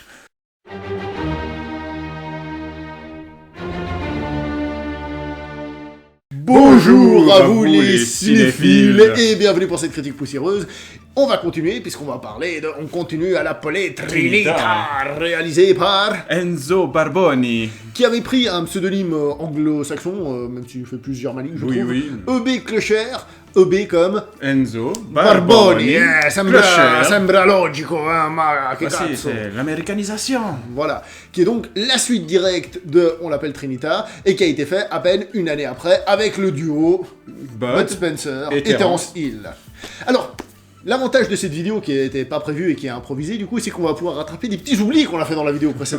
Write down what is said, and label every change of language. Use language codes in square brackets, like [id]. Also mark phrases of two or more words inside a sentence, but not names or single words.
[fr] Bonjour à vous les cinéphiles et bienvenue pour cette critique poussiéreuse. On va continuer puisqu'on va parler de... On continue à l'appeler Trinita, réalisé par... Enzo Barboni. Qui avait pris un pseudonyme anglo-saxon, même s'il fait plus germanique, je trouve. Oui. E.B. Clocher, E.B. comme... Enzo Barboni. Clocher. [it] Sembra logico, ma che Sì, cazzo. [fr] c'est l'américanisation. Voilà, qui est donc la suite directe de On l'appelle Trinita, et qui a été fait à peine une année après, avec le duo Bud Spencer et Terence Hill. Alors, l'avantage de cette vidéo qui n'était pas prévue et qui est improvisée, du coup, c'est qu'on va pouvoir rattraper des petits oublis qu'on a fait dans la vidéo précédente.